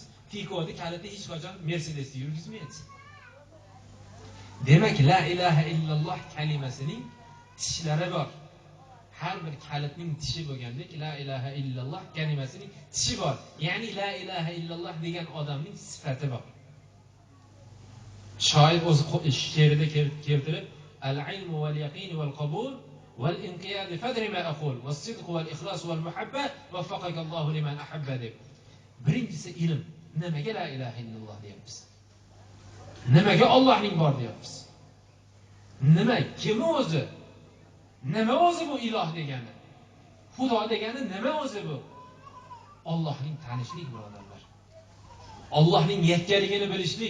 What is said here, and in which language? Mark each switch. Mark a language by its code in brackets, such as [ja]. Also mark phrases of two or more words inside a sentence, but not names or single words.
[uz] Tikodi kaliti hech qachon Mercedesni yurgizmaydi. Demak, [ar] لا إله إلا الله [uz] kalimasining tishlari bor. Har bir kalitning tishi bo'lgandek, [ar] لا إله إلا الله [uz] kalimasining tishi bor. Ya'ni [ar] لا إله إلا الله [uz] degan odamning sifati bor. Shoir o'z she'rida keltirib, [ar] العلم واليقين والقبول والانقياد فادر ما أقول والصدق والإخلاص والمحبة وفقك الله لمن أحبه deb. [uz] Birinchisi ilm. Nimaga [ar] لا إله إلا الله [uz] deyapmiz? Nimaga Allohning bor deyapmiz? Nima? Kim o'zi? Nima o'zi bu iloh degani? Xudo degani nima o'zi bu? Allohning tanishlik, birodarlar. Allohning yakkaligini bilishlik.